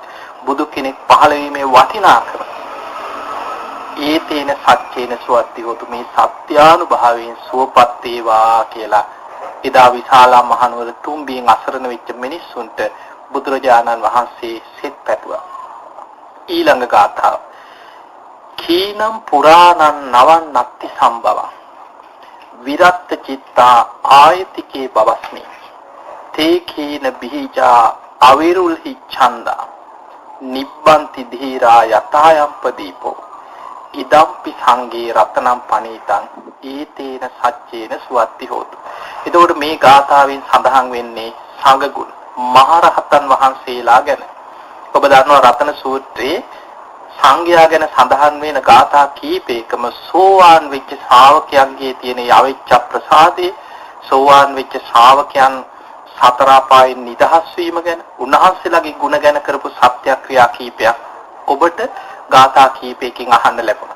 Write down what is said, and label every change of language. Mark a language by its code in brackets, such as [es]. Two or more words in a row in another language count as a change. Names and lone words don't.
[si] බුදු කෙනෙක් පහළ වීමේ වටිනාකම. [pi] ඒ තේන සත්‍යේන සුවත්ති හොතු. [si] මේ සත්‍යානුභවයෙන් සුවපත් වේවා කියලා එදා විශාලා මහනුවර තුම්බියෙන් අසරණ වෙච්ච මිනිස්සුන්ට බුදුරජාණන් වහන්සේ සිත පැතුවා. ඊළඟ ගාථාව. [pi] කීනම් පුරාණං නවන්නත්ති සම්භවං විරත්ත චිත්තා ආයතිකේ බවස්මි. තේ කීන බීජා අවිරුල්හි ඡන්දා නිබ්බන්ති ධීරා යතායම්පදීපෝ ඉදම්පි සංගේ රතනම් පනීතං ඒතේන සච්චේන සුවත්ති හෝතු. [si] එතකොට මේ ගාථාවෙන් සඳහන් වෙන්නේ සංඝ ගුණ මහරහතන් වහන්සේලා ගැන. ඔබ දන්නවා රතන සූත්‍රයේ සංඝයා ගැන සඳහන් වෙන ගාථා කීපයකම සෝවාන් වෙච්ච ශ්‍රාවකයන්ගේ තියෙන යවිච්ඡ ප්‍රසාදේ, සෝවාන් වෙච්ච ශ්‍රාවකයන් සතර අපායන් නිදහස් වීම ගැන, උන්වහන්සේලාගේ ගුණ ගැන කරපු සත්‍යක්‍රියා කීපයක් ඔබට ගාථා කීපයකින් අහන්න ලැබුණා.